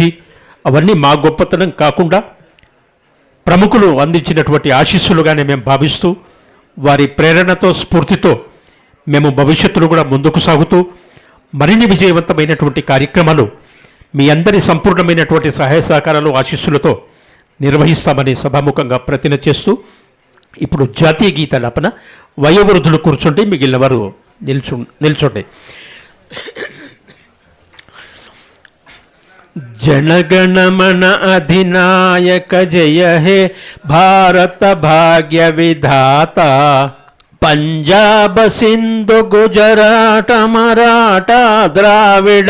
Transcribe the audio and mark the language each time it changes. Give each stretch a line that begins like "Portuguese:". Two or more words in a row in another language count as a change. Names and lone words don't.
Telugu: అవన్నీ మా గొప్పతనం కాకుండా ప్రముఖులు అందించినటువంటి ఆశీస్సులుగానే మేము భావిస్తూ, వారి ప్రేరణతో, స్ఫూర్తితో మేము భవిష్యత్తులో కూడా ముందుకు సాగుతూ మరిన్ని విజయవంతమైనటువంటి కార్యక్రమాలు మీ అందరి సంపూర్ణమైనటువంటి సహాయ సహకారాలు, ఆశీస్సులతో నిర్వహిస్తామని సభాముఖంగా ప్రతిజ్ఞ చేస్తూ, ఇప్పుడు జాతీయ గీతాలాపన. వయోవృద్ధులు కూర్చుంటే మిగిలిన వారు నిల్చోండి.
Bangla: জনগণমন অধিনায়ক জয় হে ভারত ভাগ্য বিধাতা, পঞ্জাব সিন্ধু গুজরাট মরাঠা দ্রাবিড়